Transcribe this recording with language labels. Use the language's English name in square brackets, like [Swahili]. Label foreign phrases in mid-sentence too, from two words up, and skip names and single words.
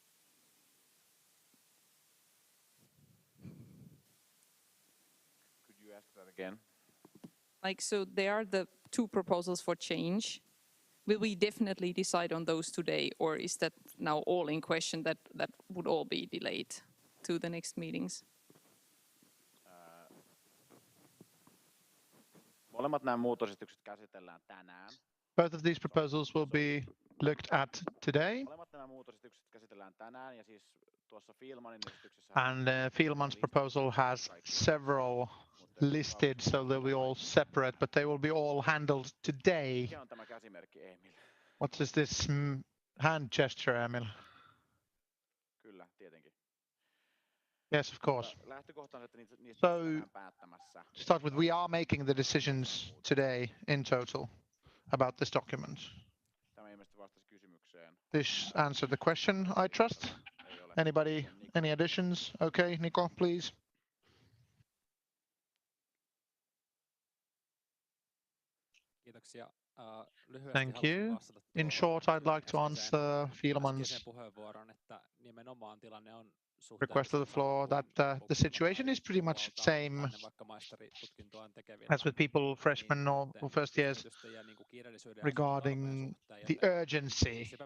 [English] Could you ask that again? Like, so there are the 2 proposals for change. Will we definitely decide on those today, or is that now all in question that would all be delayed to the next meetings? [Finnish] Molemmat nämä muutosesitykset käsitellään tänään. [English] Both of these proposals will be looked at today. [Finnish] Molemmat nämä muutosesitykset käsitellään tänään ja siis tuossa Filmanin esityksessä. [English] And Fielman's proposal has several listed, so they'll be all separate, but they will be all handled today. [Finnish] Mikä on tämä käsimerkki, Emil? [English] What is this hand gesture, Emil? [Finnish] Kyllä, tietenkin. [English] Yes, of course. [Finnish] Lähtökohta on, että niistä [English] So, [Finnish] tänään päättämässä. [English] to start with, we are making the decisions today in total about this document. [Finnish] Tämä ilmeisesti vastasi kysymykseen. [English] This answered the question, I trust. Anybody, any additions? Okay, Nico, please. [Finnish] Kiitoksia. [English] Thank you. In short, I'd like to answer Fielman's request of the floor that the situation is pretty much the same as with people, freshmen or first years, regarding the urgency.